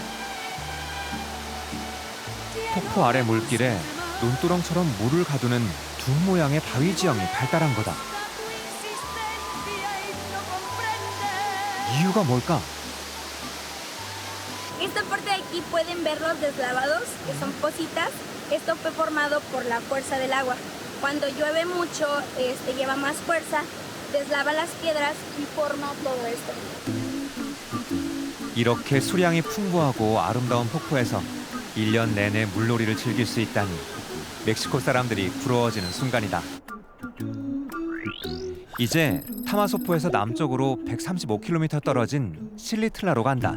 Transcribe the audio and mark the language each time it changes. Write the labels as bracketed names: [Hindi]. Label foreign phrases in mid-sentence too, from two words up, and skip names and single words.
[Korean] 폭포 아래 물길에 논두렁처럼 물을 가두는 두 모양의 바위 지형이 발달한 거다. 이유가 뭘까? [Spanish] Esta parte de aquí pueden ver los deslavados, que son pocitas. Esto fue formado por la fuerza del agua. Cuando llueve mucho, lleva más fuerza, deslava las piedras y forma todo esto. [Korean] 이렇게 수량이 풍부하고 아름다운 폭포에서 1년 내내 물놀이를 즐길 수 있다니 멕시코 사람들이 부러워지는 순간이다. 이제 타마소포에서 남쪽으로 135km 떨어진 실리틀라로 간다.